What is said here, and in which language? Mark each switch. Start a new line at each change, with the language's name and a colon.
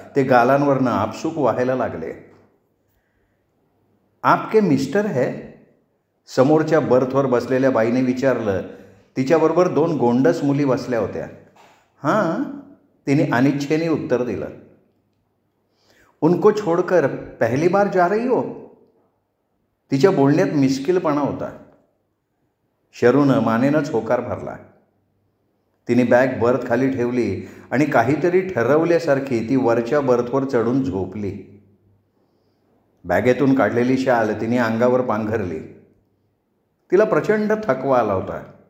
Marathi: ते गालांवरनं आपसूक व्हायला लागले.
Hindi: आपके मिस्टर है?
Marathi: समोरच्या बर्थवर बसलेल्या बाईने विचारलं. तिच्याबरोबर 2 गोंडस मुली बसल्या होत्या. हां, तिने अनिच्छेने उत्तर दिलं.
Hindi: उनको छोडकर पहली बार जा रही हो?
Marathi: तिच्या बोलण्यात मिश्किलपणा होता. शरूनं मानेनंच होकार भरला. तिने बॅग बर्थ खाली ठेवली आणि काहीतरी ठरवल्यासारखी ती वरच्या बर्थवर चढून झोपली. बॅगेतून काढलेली शाल तिने अंगावर पांघरली. तिला प्रचंड थकवा आला होता.